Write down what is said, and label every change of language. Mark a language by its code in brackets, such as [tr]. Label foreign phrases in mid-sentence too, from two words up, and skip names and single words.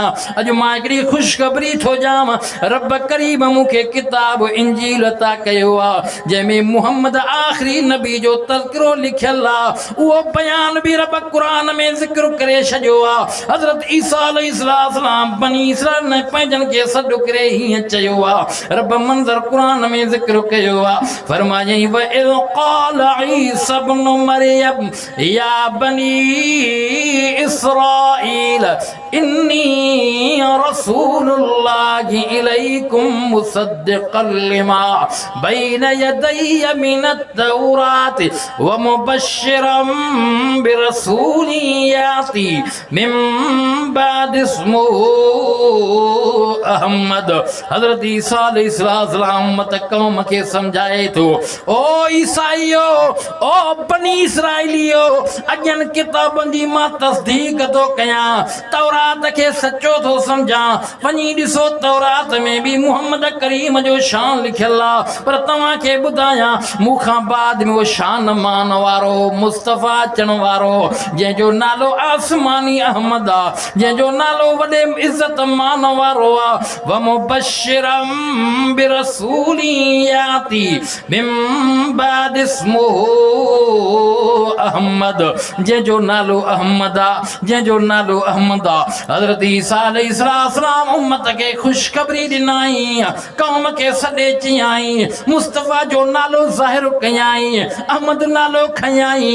[sd] अॼु मां हिकिड़ी ख़ुशख़बरी थो ॾियां। रब करीम मूंखे किताब इंजील अता कयो आहे, जंहिंमें मुहम्मद आख़िरी नबी जो तज़किरो लिखियल आहे। उहो बयान बि रब क़ुरान में ज़िक्र करे छॾियो आहे। हज़रत ईसा अलैहिस्सलाम बनी इसराइल ने पंहिंजनि खे सॾु करे हीअं चयो आहे। रब मंज़र क़ुरान में ज़िक्र कयो आहे, [ar] फरमायई وإذ قال عيسى ابن مريم يا بني إسرائيل إني رسول الله إليكم مصدقا لما بين يدي من التوراة ومبشرا برسول يأتي من بعد اسمه أحمد. [sd] हज़रत ईसा अलैहिस्सलाम मत कौम खे समझाए थो, ओ ईसाईयो, ओ बनी इसराइलियो, अॼनि किताबनि जी मां तस्दीक थो कयां, तौरात खे सचो थो समझां। वञी ॾिसो तौरात में बि मुहम्मद करीम जो शान लिखियल आहे, पर तव्हांखे ॿुधायां मूंखां बाद में वो शान मान वारो मुस्तफ़ा अचण वारो, जंहिंजो नालो आसमानी अहमद आहे, जंहिंजो नालो वॾे इज़त मान वारो आहे। [ar] ومبشرا برسول يأتي من بعد اسمه أحمد, [sd] जंहिंजो नालो अहमद आहे, जंहिंजो नालो अहमद आहे। हज़रत ईसा अलैहिस्सलाम उम्मत खे ख़ुशख़बरी ॾिनाई, क़ौम खे सॾे चयाई, मुस्तफ़ा जो नालो ज़ाहिर कयाई, अहमद नालो खयाई।